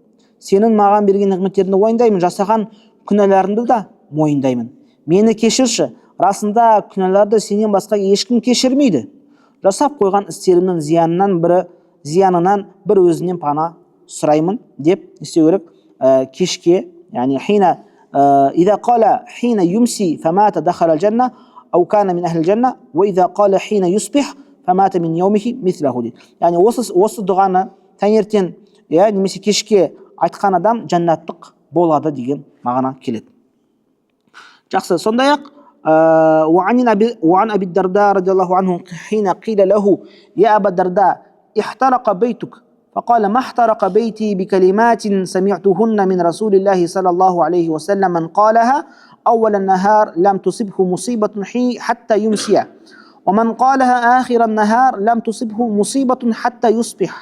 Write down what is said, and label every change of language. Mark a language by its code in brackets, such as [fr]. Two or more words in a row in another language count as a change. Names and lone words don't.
[kk] Жасаған күнәларымды да мойындаймын. Мені кешірші. Расында күнәларды сенен басқа ешкім кешірмейді. Жасап қойған істерімнің зиянынан бір өзінен пана сұраймын деп істеу керек. Кешке, яғни [ar] إذا قال حين يمسي فمات دخل الجنة أو كان من أهل الجنة وإذا قال حين يصبح فمات من يومه مثله дейді. [kk] Яғни осы дұғаны таңертең немесе кешке айтқан адам жәннаттық болады деген мағына келеді. Жақсы, сондай-ақ [ar] وعن أبي الدرداء رضي الله عنه حين قيل له يا أبا الدرداء احترق بيتك فقال ما احترق بيتي بكلمات سمعتهن من رسول الله صلى الله عليه وسلم من قالها أول النهار لم تصبه مصيبة حتى يمسي ومن قالها آخر النهار لم تصبه مصيبة حتى يصبح